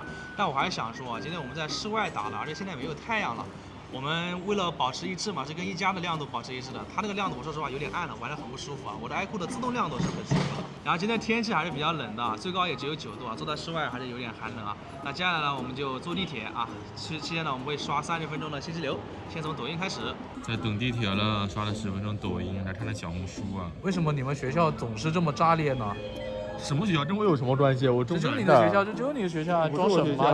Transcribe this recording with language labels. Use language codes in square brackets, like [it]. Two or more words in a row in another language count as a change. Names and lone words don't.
[zh] 但我还是想说，今天我们在室外打了，而且现在没有太阳了。我们为了保持一致嘛，是跟一加的亮度保持一致的。它那个亮度，我说實話有點暗了，玩得很不舒服啊。我的 iQOO 的自動亮度是很舒服的。然後今天天氣還是比較冷的，最高也只有9度啊，坐在室外還是有點寒冷啊。那接下來呢，我們就坐地鐵啊，期間呢我們會刷30分鐘的信息流，先從抖音開始。在等地鐵了，刷了10分鐘抖音，還看了小紅書啊。為什麼你們學校總是這麼炸裂呢？什麼學校跟我有什麼關係？我中就你的學校，就只有你的學校，裝什麼嘛？